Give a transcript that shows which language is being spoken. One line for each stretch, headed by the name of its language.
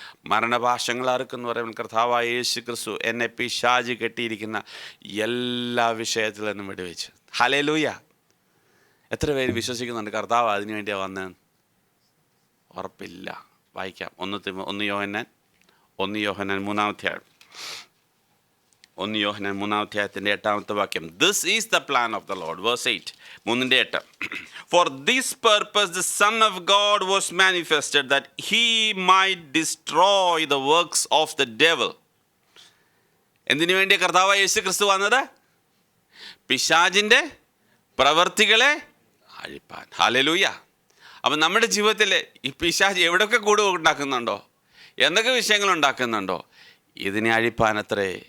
Malayalam: മരണപാശങ്ങൾ അറുക്കെന്ന് പറയുമ്പോൾ കർത്താവായ യേശു ക്രിസ്തു എന്നെ പിശാച് കെട്ടിയിരിക്കുന്ന എല്ലാ വിഷയത്തിൽ നിന്നും വിടുവിച്ച്. ഹല്ലേലൂയ. എത്ര പേര് വിശ്വസിക്കുന്നുണ്ട് കർത്താവ് അതിനു വേണ്ടിയാണ് വന്നതെന്ന്? ഉറപ്പില്ല. വായിക്കാം. 1 യോഹന്നാൻ 3 അധ്യായം, 1 യോഹന്നാൻ 3 അധ്യായത്തിൻ്റെ 8 വാക്യം.
English: This is the plan of the Lord. Verse 8, 3:8. For this purpose the Son of God was manifested, that he might destroy the works of the devil.
Malayalam: എന്തിനു വേണ്ടി കർത്താവായ യേശു ക്രിസ്തു വന്നത്? പിശാചിൻ്റെ പ്രവർത്തികളെ അഴിപ്പാൻ. ഹല്ലേലൂയ. അപ്പം നമ്മുടെ ജീവിതത്തിൽ ഈ പിശാച് എവിടെയൊക്കെ കൂട് ഉണ്ടാക്കുന്നുണ്ടോ, എന്തൊക്കെ വിഷയങ്ങൾ ഉണ്ടാക്കുന്നുണ്ടോ, ഇതിനെ അഴിപ്പാൻ അത്രേ